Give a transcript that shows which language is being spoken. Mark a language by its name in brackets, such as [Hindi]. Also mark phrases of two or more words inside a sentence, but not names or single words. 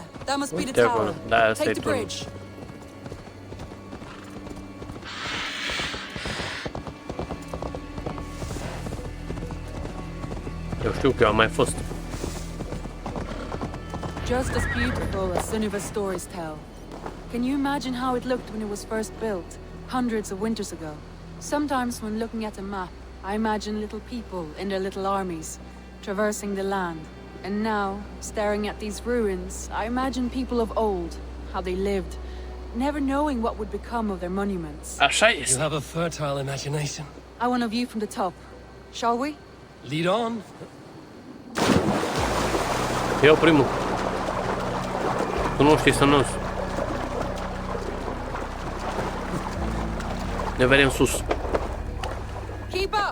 [English] That must be the tower. Take the bridge. [Romanian] Eu știu că eu am mai fost. [English] Just as beautiful as Sunniva's stories tell. Can you imagine how it looked when it was first built, hundreds of winters ago? Sometimes when looking at a map, I imagine little people in their little armies, traversing the land. And now, staring at these ruins, I imagine people of old, how they lived, never knowing what would become of their monuments. [Romanian] Așa [English] You [Romanian] este. [English] have a fertile imagination. I want a view from the top. Shall we? Lead on. [Romanian] Eu primul. Tu nu știi să nu. Ne vedem sus. [English] Keep up!